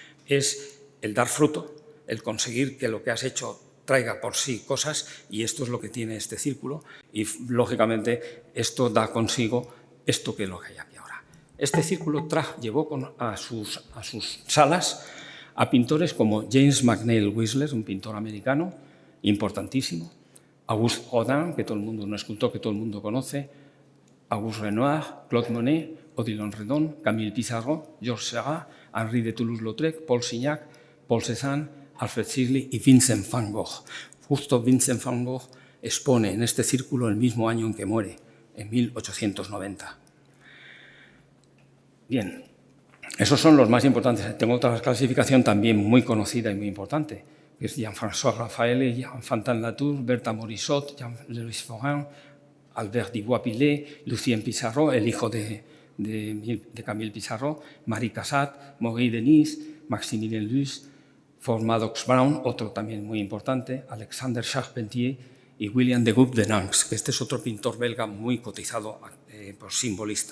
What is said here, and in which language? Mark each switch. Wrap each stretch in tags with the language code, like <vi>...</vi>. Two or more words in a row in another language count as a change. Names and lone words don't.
<es>Es el dar fruto, el conseguir que lo que has hecho traiga por sí cosas, y esto es lo que tiene este círculo, y lógicamente esto da consigo esto que es lo que hay aquí ahora. Este círculo llevó a sus salas a pintores como James McNeill Whistler, un pintor americano importantísimo, Auguste Rodin, que todo el mundo, un escultor que todo el mundo conoce, Auguste Renoir, Claude Monet, Odilon Redon, Camille Pissarro, Georges Seurat, Henri de Toulouse-Lautrec, Paul Signac, Paul Cézanne, Alfred Sisley y Vincent van Gogh. Justo Vincent van Gogh expone en este círculo el mismo año en que muere, en 1890. Bien, esos son los más importantes. Tengo otra clasificación también muy conocida y muy importante, que es Jean-François Raphael, Jean Fantin Latour, Bertha Morisot, Jean-Louis Forain, Albert Dubois-Pillet, Lucien Pissarro, el hijo de Camille Pissarro, Marie Cassatt, Maurice Denis, Maximilien Luz, Madox Brown, otro también muy importante, Alexander Charpentier y William de Gup de Nantes, que este es otro pintor belga muy cotizado, simbolista.</es>